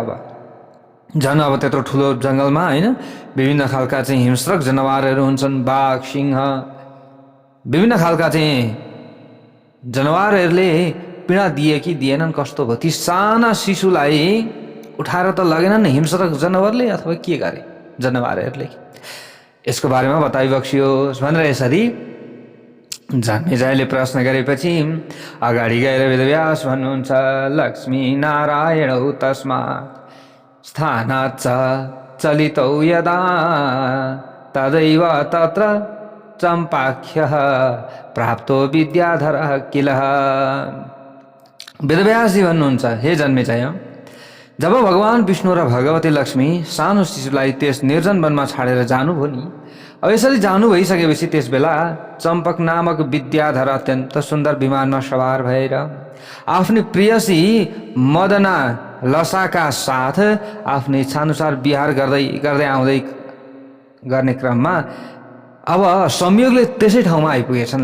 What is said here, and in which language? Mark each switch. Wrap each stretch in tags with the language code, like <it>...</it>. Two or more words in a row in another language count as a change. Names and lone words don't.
<ne>अब झन् अब त्यत्रो ठुलो जङ्गलमा होइन, विभिन्न खालका चाहिँ हिंस्रक जनावरहरू हुन्छन्, बाघ, सिंह, विभिन्न खालका चाहिँ जनावरहरूले पीडा दिए कि दिएनन्? कस्तो भयो? ती साना शिशुलाई उठाएर त लगेनन् हिंस्रक जनावरले, अथवा के गरे जनावरहरूले? यसको बारेमा बताइ बक्सियोस् भनेर यसरी जन्मेजयले प्रश्न गरेपछि अगाडि गएर वेदव्यास भन्नुहुन्छ,</ne> <sa>लक्ष्मी नारायणौ तस्मात् स्थानाच्च चलितौ यदा तदैव तत्र चम्पाख्यः प्राप्तो विद्याधरः किल।</sa> <ne>वेदव्यासजी भन्नुहुन्छ, हे जन्मेजय, जब भगवान विष्णु र भगवती लक्ष्मी सानो शिशुलाई त्यस निर्जन वनमा छाडेर जानुभयो नि, अब यसरी जानु भइसकेपछि त्यस बेला चम्पक नामक विद्याधर अत्यन्त सुन्दर विमानमा सवार भएर आफ्नी प्रियसी मदना लसाका साथ आफ्नै इच्छाअनुसार विहार गर्दै गर्दै आउँदै गर्ने क्रममा अब संयोगले त्यसै ठाउँमा आइपुगेछन्।</ne>